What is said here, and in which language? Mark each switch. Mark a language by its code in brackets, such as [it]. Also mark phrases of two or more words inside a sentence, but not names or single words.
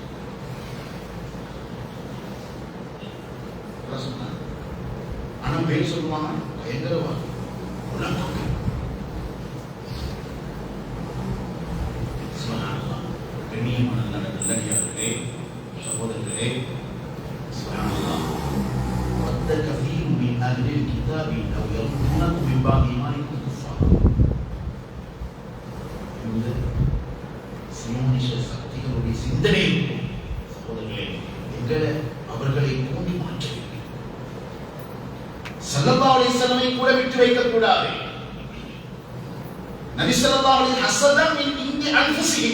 [ta] ஆனா பேர் சொல்லுவாங்க பயங்கரவாதி, உலகம். கண்ணியமான நல்லடியார்களே, சகோதரர்களே, [ar] كثير من أهل الكتاب لو يردونكم من بعد إيمانكم كفارا. [ta] இந்த சியோனிச சக்திகளுடைய சிந்தனை சகோதரர்களே, எங்களை அவர்களை தூண்டி மாற்ற வேண்டும். [ar] صلى الله عليه وسلم [ta] கூட விட்டு வைக்க கூடாது. [ar] النبي صلى الله عليه وسلم من عند أنفسهم.